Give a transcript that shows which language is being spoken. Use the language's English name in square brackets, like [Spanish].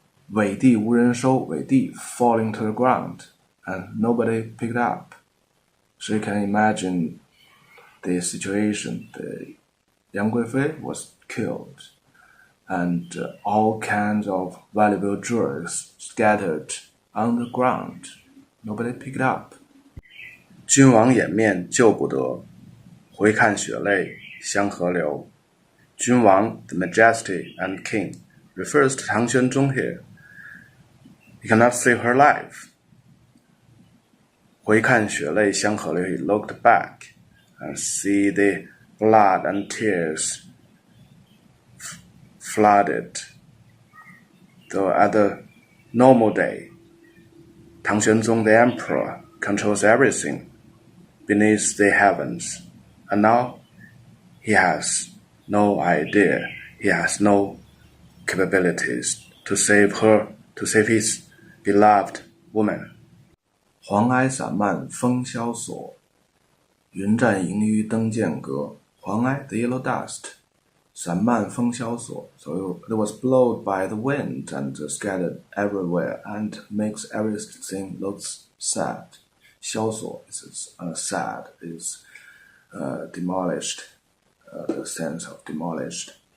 [Chinese] 委地无人收， [English] 委地 falling to the ground, and nobody picked up. So you can imagine the situation. The Yang Guifei was killed, and all kinds of valuable jewels scattered on the ground. Nobody picked up. [Chinese] 君王掩面救不得，回看血泪相和流。 [English] 君王, the majesty and king, refers to Tang Xuanzong here. He cannot save her life. [Chinese] 回看血泪相和流 [English] he looked back and see the blood and tears flooded. Though at the normal day, Tang Xuanzong the emperor controls everything beneath the heavens, and now he has no idea, he has no capabilities to save his beloved woman. [Chinese] 黄埃散漫风萧索，云栈萦纡登剑阁。 [English] 黄埃 the yellow dust, [Chinese] 散漫风萧索, [English] so it was blown by the wind and scattered everywhere and makes everything looks sad. 萧索 is sad, is demolished, the sense of demolished.